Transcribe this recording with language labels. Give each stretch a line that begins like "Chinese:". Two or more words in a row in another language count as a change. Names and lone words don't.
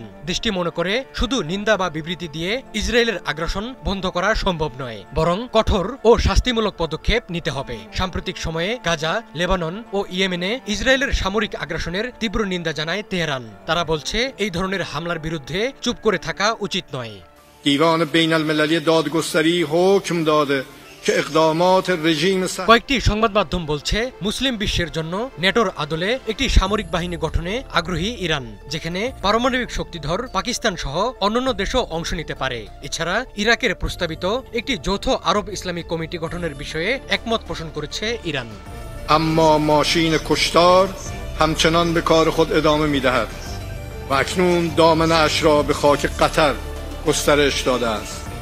Bangla: দেশটি মনে করে শুধু নিন্দা বা বিবৃতি দিয়ে ইসরায়েলের আগ্রাসন বন্ধ করা সম্ভব নয়, বরং কঠোর ও শাস্তিমূলক পদক্ষেপ নিতে হবে। সাম্প্রতিক সময়ে গাজা, লেবানন ও ইয়েমেনে ইসরায়েলের সামরিক আগ্রাসনের তীব্র নিন্দা জানায় তেহরান। তারা বলছে, এই ধরনের হামলার বিরুদ্ধে চুপ করে থাকা উচিত নয়।
Persian: دیوان بین المللی دادگستری حکم داده
Bangla: কয়েকটি সংবাদ মাধ্যম বলছে, মুসলিম বিশ্বের জন্য নেটোর আদলে একটি সামরিক বাহিনী গঠনে আগ্রহী ইরান, যেখানে পারমাণবিক শক্তিধর পাকিস্তান সহ অন্যান্য দেশও অংশ নিতে পারে। এছাড়া ইরাকের প্রস্তাবিত একটি যৌথ আরব ইসলামিক কমিটি গঠনের বিষয়ে একমত পোষণ করেছে ইরান।
Persian: اما ماشین کشتار همچنان به کار خود ادامه می‌دهد و اکنون دامنه‌اش را به خاک قطر گسترش داده است.